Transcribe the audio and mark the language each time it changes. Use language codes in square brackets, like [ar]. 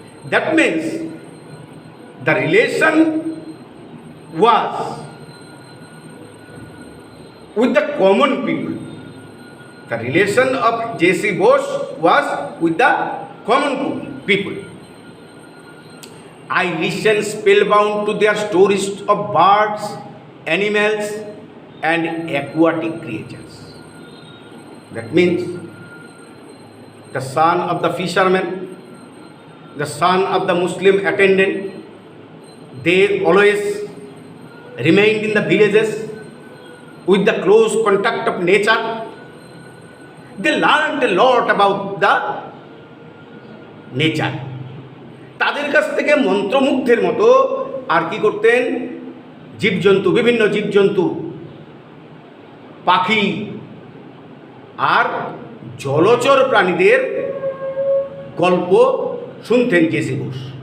[en] That means the relation was with the common people. The relation of J C Bose was with the common people. I listen spellbound to their stories of birds, animals, and aquatic creatures. That means the son of the fisherman, the son of the Muslim attendant, they always remained in the villages with the close contact of nature. They learned a lot about the nature. [bn] তাদের কাছ থেকে মন্ত্রমুগ্ধের মতো আর কি করতেন, জীবজন্তু, বিভিন্ন জীবজন্তু, পাখি আর জলচর প্রাণীদের গল্প শুনতেন জেসি বোস।